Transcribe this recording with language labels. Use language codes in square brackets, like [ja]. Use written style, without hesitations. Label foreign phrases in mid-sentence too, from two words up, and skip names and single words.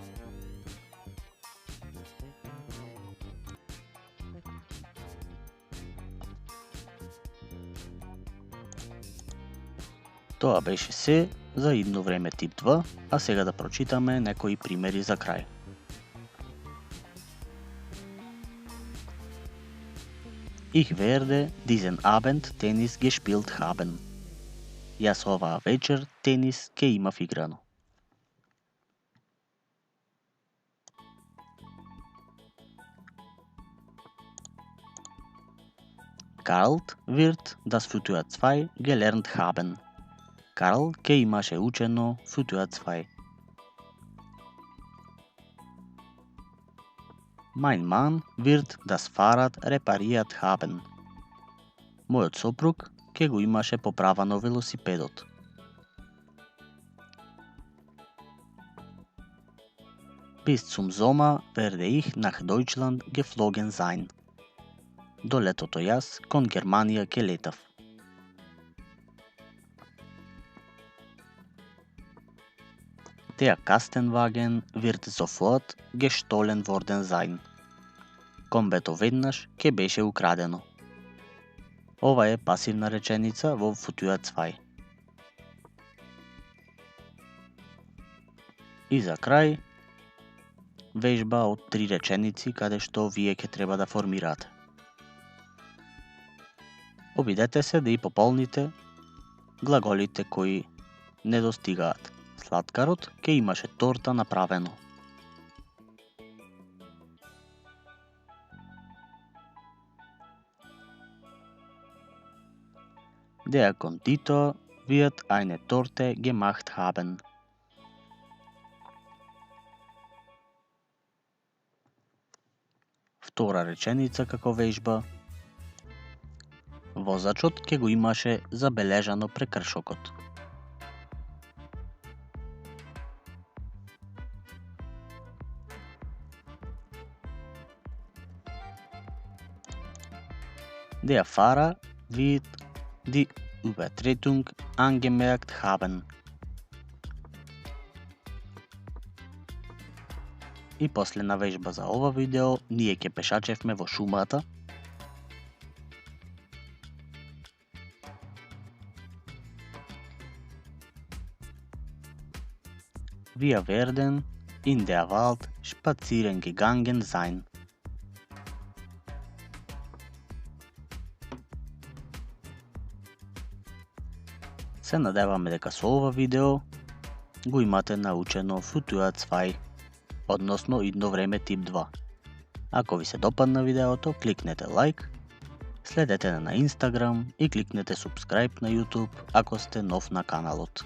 [mk] Тоа беше се за идно време тип 2, а сега да прочитаме некои примери за крај. [de] Ich werde diesen Abend Tennis gespielt haben. [mk] Јас оваа вечер тенис ке имав играно. [de] Karl wird das Futur 2 gelernt haben. [mk] Карл ке имаше учено Futur 2. [de] Mein Mann wird das Fahrrad repariert haben. [mk] Мојот сопруг ке го имаше поправано велосипедот. [de] Bis zum Sommer werde ich nach Deutschland geflogen sein. [mk] До летото јас кон Германија ке летав. [de] Der Kastenwagen wird sofort gestohlen worden sein. [mk] Комбето веднаш ке беше украдено. Ова е пасивна реченица во Futur 2. И за крај, вежба од 3 реченици каде што вие ќе треба да формирате. Обидете се да и пополните глаголите кои не достигаат. Сладкарот ке имаше торта направено. [de] Der Konditor wird eine Torte gemacht haben. [mk] Втора реченица како вежба. Возачот ке го имаше забележано прекршокот. [de] Der Fahrer wird die Übertretung angemerkt haben. [mk] И последна вежба за ова видео, ние ќе пешачевме во шумата. [de] Wir werden in der Wald spazieren gegangen sein. [mk] Се надеваме дека со ова видео го имате научено Futur 2, односно идно време тип 2. Ако ви се допадна видеото, кликнете лайк, следете на Instagram и кликнете subscribe на YouTube ако сте нов на каналот.